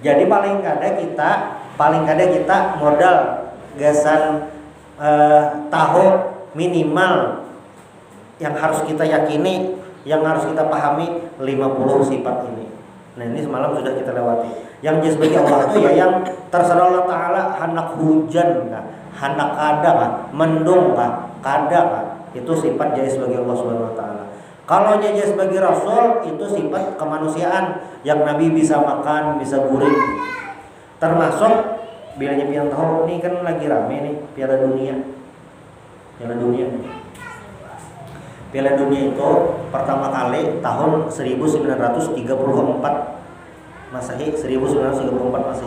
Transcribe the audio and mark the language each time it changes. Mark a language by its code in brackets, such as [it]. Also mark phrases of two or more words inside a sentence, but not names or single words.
[bjn] Jadi paling kada kita modal gasan tahu minimal yang harus kita yakini, yang harus kita pahami 50 sifat ini. [id] Nah, ini semalam sudah kita lewati. Yang jaiz bagi Allah itu ya yang terserah Allah Ta'ala, [bjn] hanak hujan kah, hanak kada kah, mendung kah, kada kah, itu sifat jaiz bagi Allah [ar] سبحانه وتعالى. [id] Kalau jaiz bagi Rasul itu sifat kemanusiaan, yang Nabi bisa makan, bisa guring. [bjn] Termasuk bilanya pian tahu ini kan lagi rame nih Piala Dunia. [id] Piala Dunia itu pertama kali tahun 1934 Masehi, 1934 Masehi.